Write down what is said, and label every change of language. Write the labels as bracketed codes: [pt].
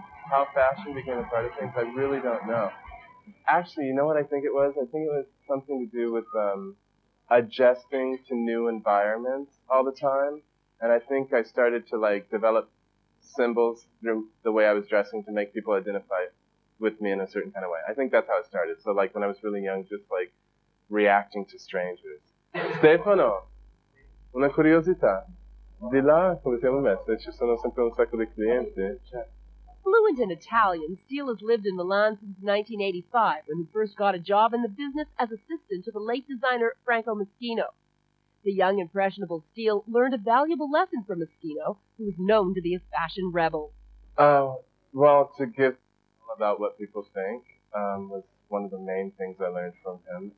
[en] How fashion became a part of things, I really don't know. Actually, you know what I think it was? I think it was something to do with adjusting to new environments all the time. And I think I started to develop symbols through the way I was dressing to make people identify with me in a certain kind of way. I think that's how it started. So when I was really young, just reacting to strangers. [it] Stefano, una curiosità. Di là, come siamo messi, ci sono sempre un sacco di clienti. [en] Fluent in Italian, Steele has lived in Milan since 1985, when he first got a job in the business as assistant to the late designer Franco Moschino. The young, impressionable Steele learned a valuable lesson from Moschino, who was known to be a fashion rebel. Well, to give about what people think was one of the main things I learned from him.